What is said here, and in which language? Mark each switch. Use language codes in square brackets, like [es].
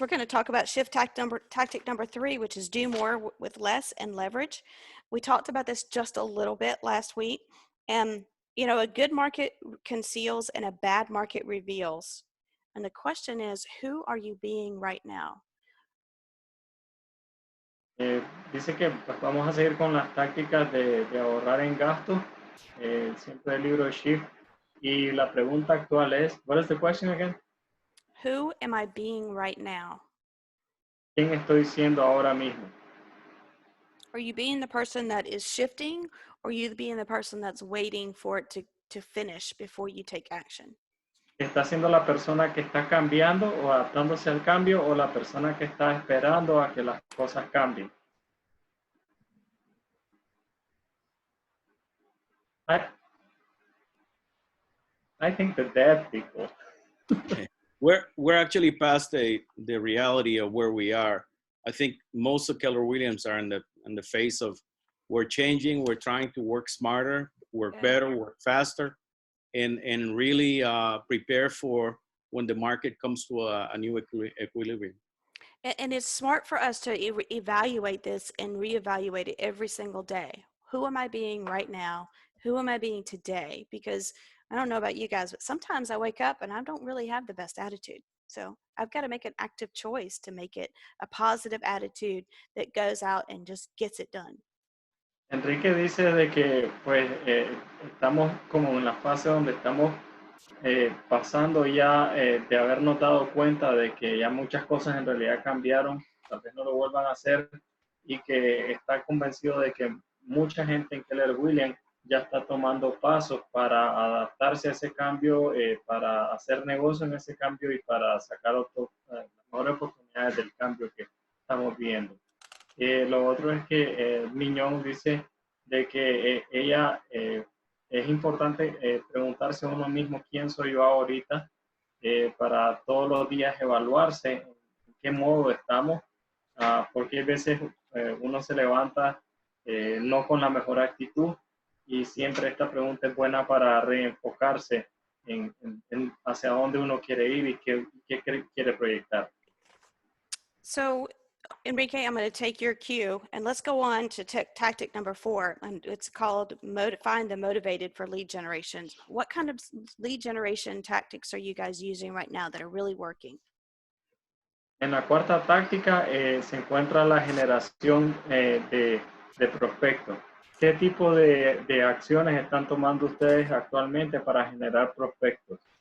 [en] We're going to talk about shift tactic number 3, which is do more with less and leverage. We talked about this just a little bit last week. And, a good market conceals and a bad market reveals. And the question is, who are you being right now? [es] Dice que pues, vamos a seguir con las tácticas de ahorrar en gastos, siempre el libro de Shift. Y la pregunta actual es, [en] what is the question again? Who am I being right now? [es] ¿Quién estoy siendo ahora mismo? [en] Are you being the person that is shifting, or are you being the person that's waiting for it to finish before you take action? [es] ¿Está siendo la persona que está cambiando o adaptándose al cambio o la persona que está esperando a que las cosas cambien? [en] I think the dead people. We're actually past the reality of where we are. I think most of Keller Williams are in the phase of we're changing, we're trying to work smarter, work better, work faster, and really prepare for when the market comes to a new equilibrium. And it's smart for us to evaluate this and reevaluate it every single day. Who am I being right now? Who am I being today? Because I don't know about you guys, but sometimes I wake up and I don't really have the best attitude. So I've got to make an active choice to make it a positive attitude that goes out and just gets it done. [es] Enrique dice de que pues estamos como en la fase donde estamos pasando ya de habernos dado cuenta de que ya muchas cosas en realidad cambiaron, tal vez no lo vuelvan a hacer, y que está convencido de que mucha gente en Keller Williams ya está tomando pasos para adaptarse a ese cambio, para hacer negocio en ese cambio y para sacar las mejores oportunidades del cambio que estamos viendo. Lo otro es que Miñón dice de que ella es importante preguntarse a uno mismo quién soy yo ahorita para todos los días evaluarse en qué modo estamos, porque a veces uno se levanta no con la mejor actitud y siempre esta pregunta es buena para reenfocarse en hacia dónde uno quiere ir y qué quiere proyectar. [en] So, Enrique, I'm going to take your cue and let's go on to tactic number 4. And it's called find the motivated for lead generation. What kind of lead generation tactics are you guys using right now that are really working? [es] En la cuarta táctica se encuentra la generación de prospectos. ¿Qué tipo de acciones están tomando ustedes actualmente para generar prospectos?